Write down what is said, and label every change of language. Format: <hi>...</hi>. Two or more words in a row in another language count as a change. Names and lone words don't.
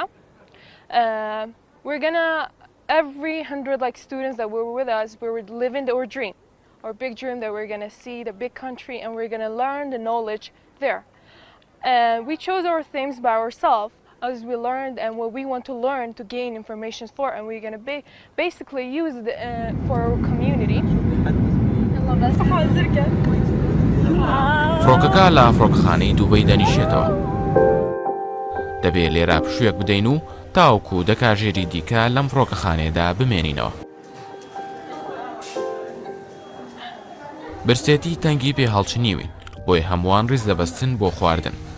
<en>We're going to, every 100 students that were with us, we were living our dream, our big dream that we're going to see the big country and we're going to learn the knowledge there. We chose our themes by ourselves as we learned and what we want to learn to gain information for, and we're going to basically use it for our community.</en> <ckb>فڕۆکەکە لە فڕۆکەخانەی دووبەی دەنیشێتەوە. دەبێت لێرە پشوویەک بدەین و تاوکو دەکاژێری دیکە لەم فڕۆکەخانەیەدا بمێنینەوە. برسێتی تەنگی پێ هەڵچنیوین، بۆی هەمووان ڕیز دەبەستن بۆ خواردن.</ckb>